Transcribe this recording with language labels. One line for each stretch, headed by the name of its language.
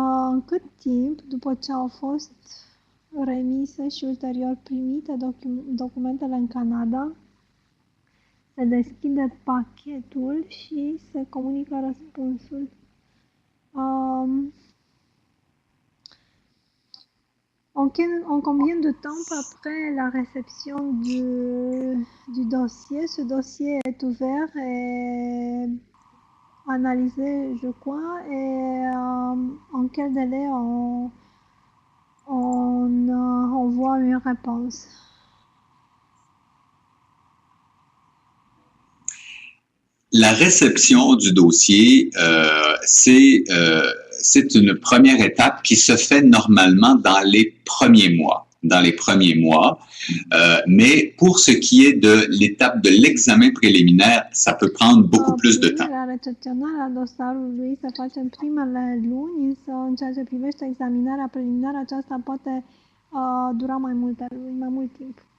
Romanian: În cât timp, după ce au fost remise și ulterior primite documentele în Canada, se deschide pachetul și se comunică răspunsul?
French: En combien de temps après la réception du dossier, ce dossier est ouvert et analysé, je crois, et en quel délai on envoie une réponse? La réception du dossier, c'est une première étape qui se fait normalement dans les premiers mois. Mais pour ce qui est de l'étape de l'examen préliminaire, ça peut prendre beaucoup plus de temps.
Romanian: Recepționarea dosarului se face în primele luni, însă în ceea ce privește examinarea preliminară, aceasta poate dura mai mult timp.